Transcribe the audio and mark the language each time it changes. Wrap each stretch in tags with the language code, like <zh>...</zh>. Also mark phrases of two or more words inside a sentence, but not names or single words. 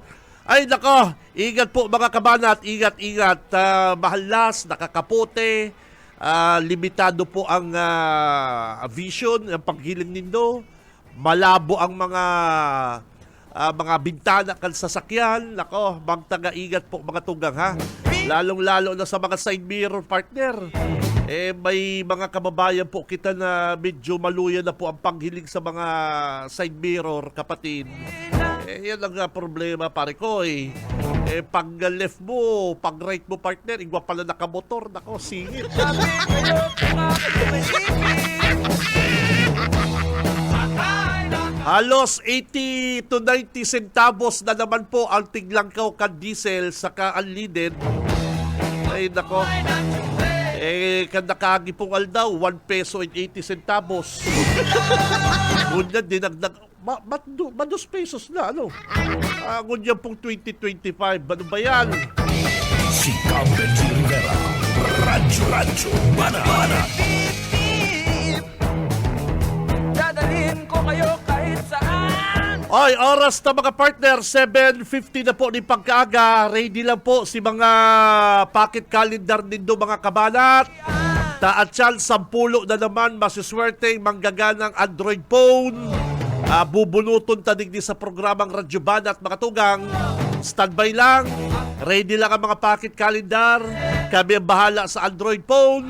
<bik>Ay nako, ingat po mga kabanat, ingat-ingat, mahalas, nakakapote, limitado po ang vision, ang paghiling nindo, malabo ang mga bintana kan sasakyan. Nako, magtaga-ingat po mga tugang ha. Lalong-lalo na sa mga</bik> <en>side mirror</en> <bik>partner. May mga kababayan po kita na medyo maluya na po ang paghiling sa mga</bik> <en>side mirror,</en> <bik>kapatid. Yan ang problema pare ko eh. Pag left mo, pag right mo partner, igwa pala nakamotor. Nako, singit. Halos 80 to 90 centavos na naman po ang tiglangkaw ka diesel saka unleaded. Ay nako. Kandakagi pong aldaw, 1 peso and 80 centavos. Ngunyan dinagdag, ma2 pesos na, ano? Ngunyan pong 2025, ano ba yan? Si Benji Rivera, Radyo Banana.</bik> <tl>Dadalhin ko kayo kahit saan.</tl> <bik>Oy, oras na mga partner, 7:50 na po ni pagkaaga. Ready lang po si mga</bik> <en>pocket calendar</en> <bik>nindo mga kabanat. Taatyan, 10 na naman masiswerteng manggaganang Android phone. Bubunuton tadig di sa programang Radyo Banat mga tugang. Standby lang.</bik> <tl>Ready lang ang mga</tl> <en>pocket calendar.</en> <tl>Kami ang bahala sa Android phone.</tl>